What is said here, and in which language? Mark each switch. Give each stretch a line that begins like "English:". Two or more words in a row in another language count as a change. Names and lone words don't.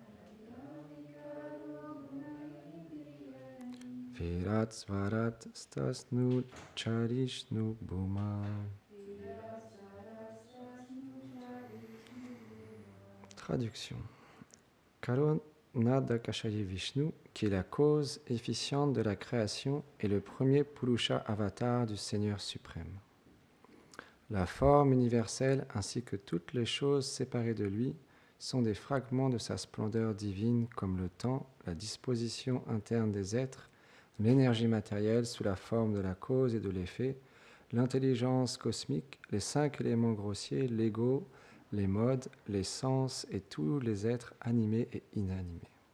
Sanskrit: Virat Svarat Stasnu Charishnu Bhuma.
French: Traduction. Karonadakashayi Vishnu, qui est la cause efficiente de la création, est le premier Purusha avatar du Seigneur suprême. La forme universelle ainsi que toutes les choses séparées de lui sont des fragments de sa splendeur divine comme le temps, la disposition interne des êtres, l'énergie matérielle sous la forme de la cause et de l'effet, l'intelligence cosmique, les 5 éléments grossiers, l'ego, les modes, les sens et tous les êtres animés et inanimés.